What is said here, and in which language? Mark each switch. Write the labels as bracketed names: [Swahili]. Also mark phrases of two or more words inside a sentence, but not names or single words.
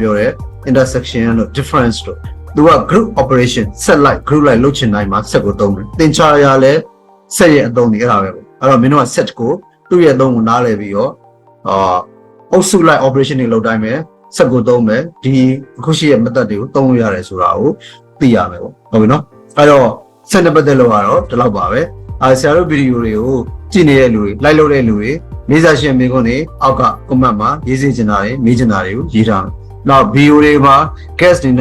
[Burmese] ပြောတဲ့ intersection တို့ difference တို့သူက [English] group operation set like group like [Burmese] လုပ်ချင်တိုင်းမှာ set ကိုသုံးတယ်သင်္ချာရလဲ set ရဲ့အသုံးတွေအဲ့ဒါပဲပေါ့အဲ့တော့မင်းတို့က set ကိုသူ့ရဲ့အသုံးကိုနားလည်ပြီးတော့အုပ်စု [English] like operation [Burmese] တွေလုပ်တိုင်းပဲ set ကိုသုံးမယ်ဒီအခုရှိရဲ့ method တွေကိုသုံးလို့ရတယ်ဆိုတာကိုသိရမယ်ပေါ့ဟုတ်ပြီနော် အဲ့တော့ set နဲ့ပတ်သက်လို့ကတော့ဒီလောက်ပါပဲဆရာတို့ဗီဒီယိုတွေကိုကြည့်နေတဲ့လူတွေ like လုပ်တဲ့လူတွေမေးစာရှင်မေးခွန်းတွေအောက်က comment မှာရေးစေချင်တာတွေမေးချင်တာတွေကိုရေးထားမယ်နောက်ဗီဒီယိုတွေမှာ guest တွေ